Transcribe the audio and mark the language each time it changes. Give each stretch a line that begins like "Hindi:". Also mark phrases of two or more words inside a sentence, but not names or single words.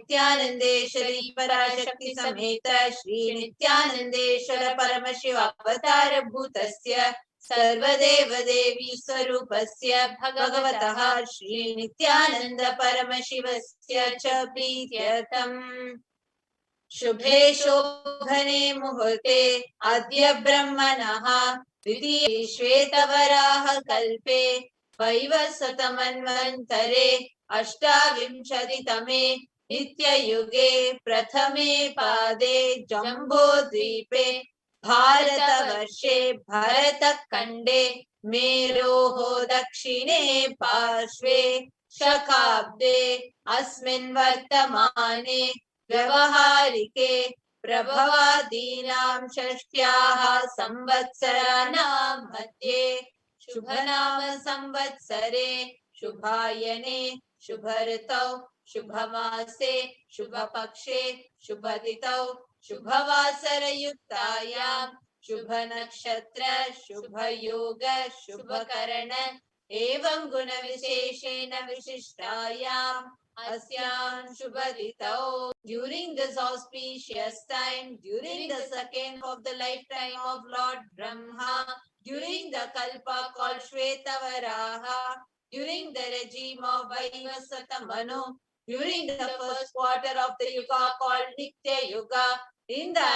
Sanskrit: नित्यानन्देश्वरी पराशक्ति समेत श्री नित्यानन्देश्वर परमशिव अवतार भूतस्य सर्वदेव देवी स्वरूपस्य भगवतः श्री नित्यानन्द परमशिवस्य च प्रीत्यर्थम् शुभे शोभने मुहूर्ते अद्य ब्रह्मणः द्वितीये श्वेतवराह कल्पे वैवस्वतमन्वन्तरे अष्टाविंशतितमे नित्य युगे प्रथमे पादे जम्बू द्वीपे भारतवर्षे भरतखण्डे मेरोः दक्षिणे पार्श्वे शकाब्दे अस्मिन् वर्तमाने व्यावहारिके प्रभवादीनाम् षष्ट्याः संवत्सराणाम् मध्ये शुभनाम संवत्सरे शुभायने शुभऋतौ शुभमासे शुभपक्षे शुभतिथौ शुभवासर युक्तायाम् शुभ नक्षत्र शुभ योग शुभ करण एवम् गुण विशेषेण विशिष्टायाम् अस्याम् शुभतिथौ.
English: During this auspicious time, during the second of the lifetime of Lord Brahma, during the Kalpa called Shvetavaraha, during the regime of Vaivasata Manu, during the first quarter of the Yuga called Nitya Yuga, in the